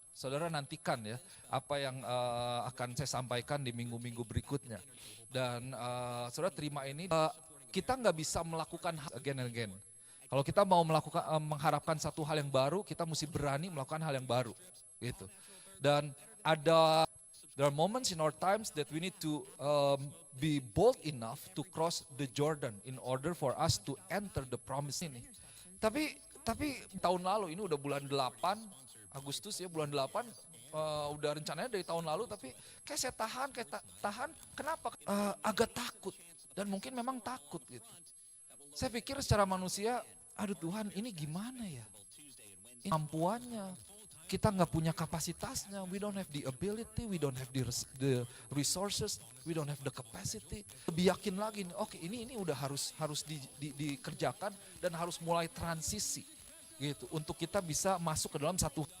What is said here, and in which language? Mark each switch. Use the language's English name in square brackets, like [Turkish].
[Indonesian] Saudara nantikan ya apa yang akan saya sampaikan di minggu-minggu berikutnya dan saudara terima ini kita nggak bisa melakukan [English] again and again. [Indonesian] Kalau kita mau melakukan mengharapkan satu hal yang baru kita mesti berani melakukan hal yang baru gitu. [English] Dan there are moments in our times that we need to be bold enough to cross the Jordan in order for us to enter the promise ini. [Indonesian] Tapi tahun lalu ini udah bulan 8 Agustus ya bulan 8 udah rencananya dari tahun lalu tapi kayak saya tahan kenapa? Agak takut dan mungkin memang takut gitu. Saya pikir secara manusia, aduh Tuhan ini gimana ya? Ini kemampuannya. Kita nggak punya kapasitasnya, [English] we don't have the ability, we don't have the resources, we don't have the capacity. [Indonesian] Lebih yakin lagi, oke ini udah harus dikerjakan dan harus mulai transisi gitu untuk kita bisa masuk ke dalam satu.